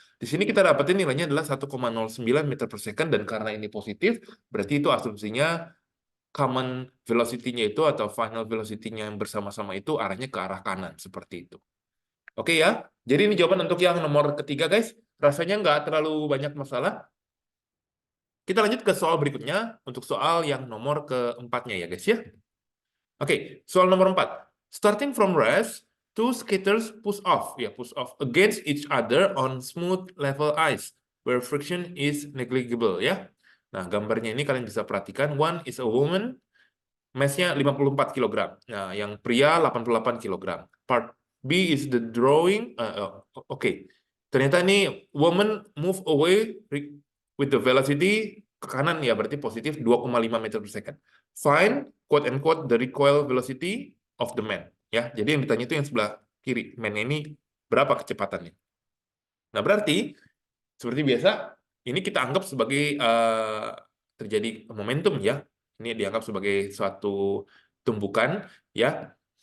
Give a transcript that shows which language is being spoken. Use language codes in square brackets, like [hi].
[id] Di sini kita dapetin nilainya adalah 1,09 meter per second, dan karena ini positif, berarti itu asumsinya common velocity-nya itu atau final velocity-nya yang bersama-sama itu arahnya ke arah kanan, seperti itu. Oke ya, jadi ini jawaban untuk yang nomor ketiga guys. Rasanya nggak terlalu banyak masalah. Kita lanjut ke soal berikutnya, untuk soal yang nomor keempatnya ya guys ya. Oke, soal nomor 4. [en] Starting from rest, two skaters push off, ya push off against each other on smooth level ice, where friction is negligible ya. [id] Nah, gambarnya ini kalian bisa perhatikan, [en] one is a woman, [id] mass-nya 54 kg. Nah, yang pria 88 kg. [en] Part B is the drawing. [id] Oke. Ternyata ini [en] woman move away with the velocity [id] ke kanan ya, berarti positif 2,5 meter per second. [en] Find, quote and quote, the recoil velocity of the man. [id] Ya, jadi yang ditanya itu yang sebelah kiri. Man ini berapa kecepatannya? Nah, berarti seperti biasa, ini kita anggap sebagai terjadi momentum ya. Ini dianggap sebagai suatu tumbukan ya.